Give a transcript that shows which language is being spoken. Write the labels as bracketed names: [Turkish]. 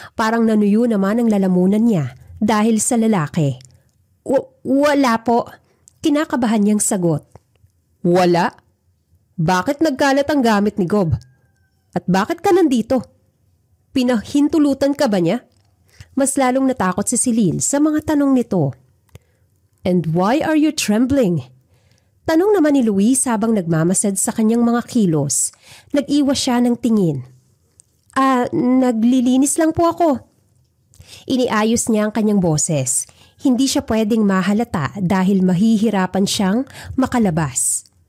[Filipino] Parang nanuyo naman ang lalamunan niya dahil sa lalaki. Wala po. Kinakabahan niyang sagot. Wala? Bakit nagkalat ang gamit ni Gob? At bakit ka nandito? Pinahintulutan ka ba niya? Mas lalong natakot si Celine sa mga tanong nito. [English] And why are you trembling? [Filipino] Tanong naman ni Luis habang nagmamasad sa kanyang mga kilos. Nag-iwas siya ng tingin. Naglilinis lang po ako. Iniayos niya ang kanyang boses. Hindi siya pwedeng mahalata dahil mahihirapan siyang makalabas.